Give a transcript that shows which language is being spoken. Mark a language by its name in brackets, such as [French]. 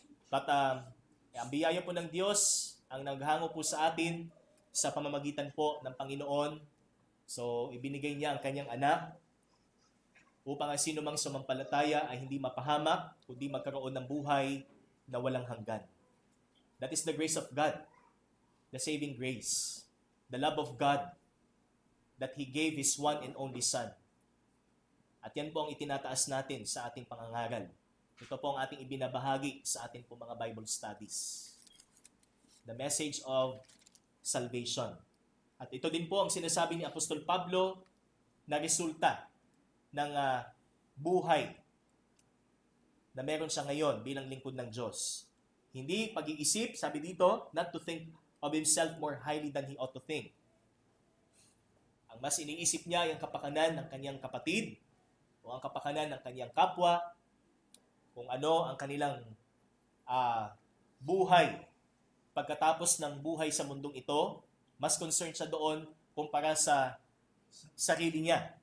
[Filipino] But ang biyaya po ng Diyos ang naghango po sa atin sa pamamagitan po ng Panginoon. So, ibinigay niya ang kanyang anak upang ang sino mang sumampalataya ay hindi mapahamak, kundi magkaroon ng buhay na walang hanggan. [English] That is the grace of God, the saving grace, the love of God that He gave His one and only Son. [Filipino] At yan po ang itinataas natin sa ating pangangaral. Ito po ang ating ibinabahagi sa ating po mga Bible studies. [English] The message of salvation. [Filipino] At ito din po ang sinasabi ni Apostol Pablo na resulta ng buhay na meron siya ngayon bilang lingkod ng Diyos. Hindi pag-iisip, sabi dito, [English] not to think of himself more highly than he ought to think. [Filipino] Ang mas iniisip niya ay ang kapakanan ng kanyang kapatid o ang kapakanan ng kanyang kapwa, kung ano ang kanilang buhay. Pagkatapos ng buhay sa mundong ito, mas concerned siya doon kumpara sa sarili niya.